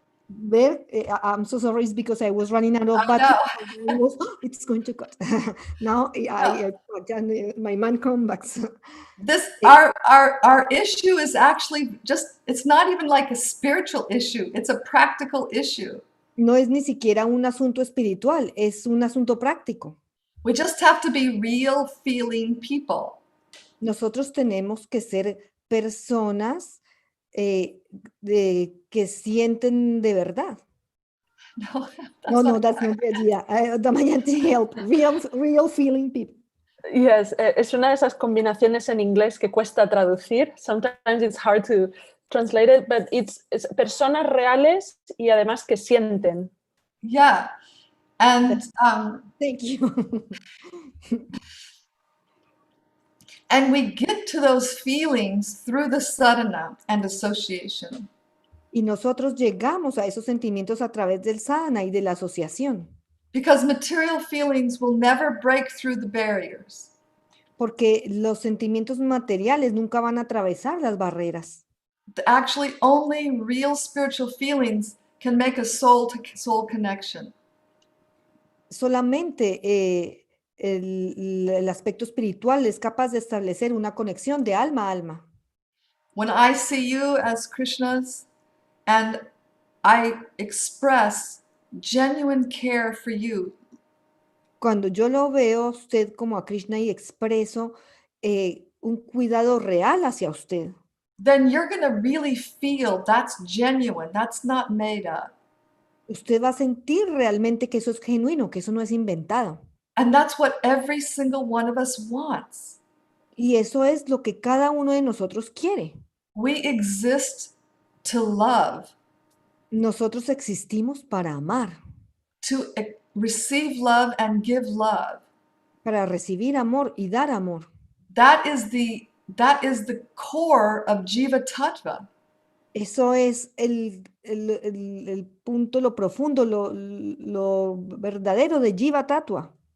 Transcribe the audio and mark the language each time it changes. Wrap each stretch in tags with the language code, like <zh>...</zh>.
<en>Ver, I'm so sorry, it's because I was running out of battery. It's going to cut. Now my man comes back. This our issue is actually it's not even like a spiritual issue, it's a practical issue.</en> <es>No es ni siquiera un asunto espiritual, es un asunto práctico.</es> <en>We just have to be real feeling people.</en> <es>Nosotros tenemos que ser personas que sienten de verdad.</es> <en>No, that's not the idea. Help. Real feeling people.</en> <es>Yes, es una de esas combinaciones en inglés que cuesta traducir.</es> <en>Sometimes it's hard to translate it, but it's</en> <es>personas reales y además que sienten.</es> <en>Yeah, and thank you. And we get to those feelings through the sadhana and association.</en> <es>Y nosotros llegamos a esos sentimientos a través del sadhana y de la asociación.</es> <en>Because material feelings will never break through the barriers.</en> <es>Porque los sentimientos materiales nunca van a atravesar las barreras.</es> <en>Actually, only real spiritual feelings can make a soul-to-soul connection.</en> <es>Solamente el aspecto espiritual es capaz de establecer una conexión de alma a alma.</es> <en>When I see you as Krishna's and I express genuine care for you,</en> <es>Cuando yo lo veo a usted como a Krishna y expreso un cuidado real hacia usted,</es> <en>then you're going to really feel that's genuine, that's not made up.</en> <es>usted va a sentir realmente que eso es genuino, que eso no es inventado.</es> <en>And that's what every single one of us wants.</en> <es>Y eso es lo que cada uno de nosotros quiere.</es> <en>We exist to love,</en> <es>Nosotros existimos para amar,</es> <en>to receive love and give love.</en> <es>para recibir amor y dar amor.</es> <en>That is the core of Jiva Tattva.</en> <es>Eso es el punto, lo profundo, lo verdadero de Jiva Tattva.</es>